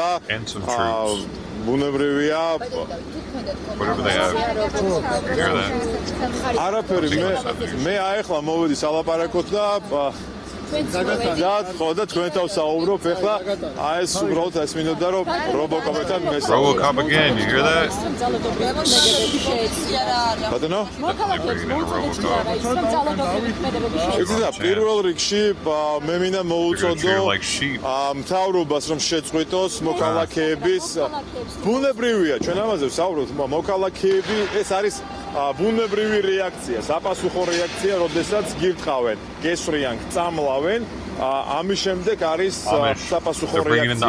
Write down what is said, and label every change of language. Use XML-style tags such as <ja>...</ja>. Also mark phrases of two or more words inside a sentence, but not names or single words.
<ka>ბუნებრივია არაფერი მე აეხლა მოვედი სალაპარაკოთ და და თქვენთან საუბრობ ეხლა ეს უბრალოდ ეს მინდოდა რომ რობოკოპებთან</ka> <en>Robocop again, you hear that?</en> <ka>ბატონო? ეხლა პირველ რიგში მე მინდა მოუწოდო მთავრობას რომ შეწყვიტოს მოქალაქეების ბუნებრივია ჩვენ ამაზე ვსაუბრობთ მოქალაქეები ეს არის ბუნებრივი რეაქცია, საპასუხო რეაქცია, როდესაც გირტყავენ, გესვრიან, წამლავენ, ამის შემდეგ არის საპასუხო რეაქცია.</ka>